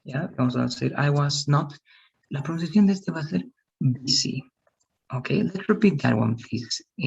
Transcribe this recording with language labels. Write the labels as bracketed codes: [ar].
[es] Ya, vamos a hacer [en] I was not. [es] La pronunciación de este va a ser busy. [en] Ok, let's repeat that one, please.